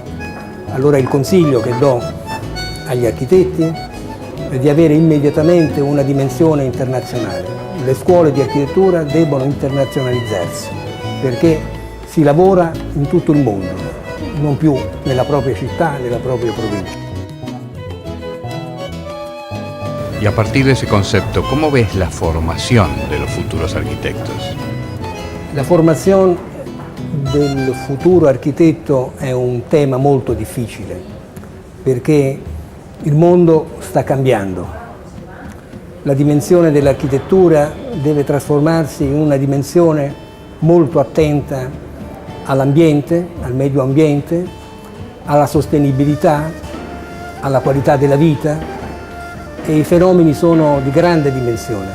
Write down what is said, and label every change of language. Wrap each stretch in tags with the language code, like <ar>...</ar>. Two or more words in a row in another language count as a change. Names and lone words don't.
<it>Allora il consiglio che do agli architetti è di avere immediatamente una dimensione internazionale. Le scuole di architettura debbono internazionalizzarsi, perché si lavora in tutto il mondo, non più nella propria città, nella propria provincia.</it> <es>Y a partir de ese concepto, ¿cómo ves la formación de los futuros arquitectos?</es> <it>La formazione del futuro architetto è un tema molto difficile perché il mondo sta cambiando. La dimensione dell'architettura deve trasformarsi in una dimensione molto attenta all'ambiente, al</it> <es>medio ambiente,</es> <it>alla sostenibilità, alla qualità della vita, e i fenomeni sono di grande dimensione.</it>